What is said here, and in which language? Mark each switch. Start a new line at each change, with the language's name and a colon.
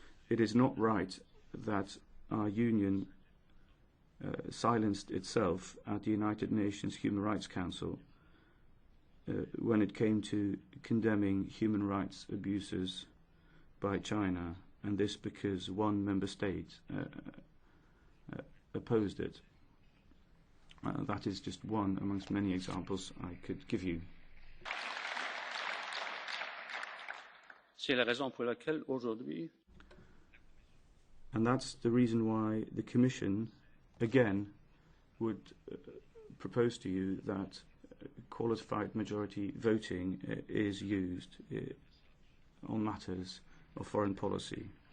English: It is not right that our union silenced itself at the United Nations Human Rights Council when it came to condemning human rights abuses by China and this because one member state opposed it. That is just one amongst many examples I could give you.
French: C'est la raison pour laquelle aujourd'hui
English: And that's the reason why the Commission, again, would propose to you that qualified majority voting is used on matters of foreign policy.